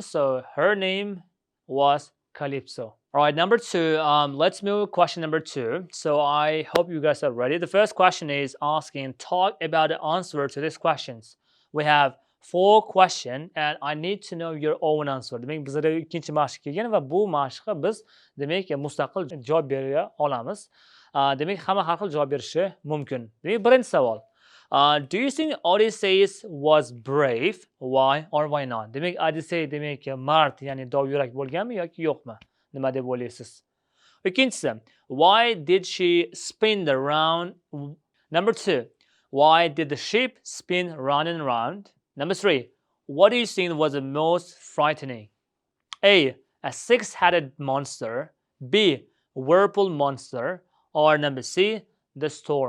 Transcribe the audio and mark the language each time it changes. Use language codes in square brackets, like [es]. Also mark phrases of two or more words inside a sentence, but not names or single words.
[en] So her name was Calypso. All right, number 2, let's move to question number 2. So I hope you guys are ready. The first question is asking, talk about the answer to these questions. We have 4 questions, and I need to know your own answer. [uz] Demak, bizda ikkinchi mashq kelgan va bu mashqqa biz demak mustaqil javob bera olamiz. Demak, hamma har xil javob berishi mumkin. Demak, birinchi savol. [en] Do you think Odysseus was brave? Why or why not? [uz] Demak, Odyssey demak mard, ya'ni dovyurak bo'lganmi yoki yo'qmi? Nima deb o'ylaysiz? Ikkinchisi, [en] why did she spin around? Number 2, why did the ship spin round and round? Number 3, what do you think was the most frightening? A 6-headed monster, B, whirlpool monster, or number C, the storm.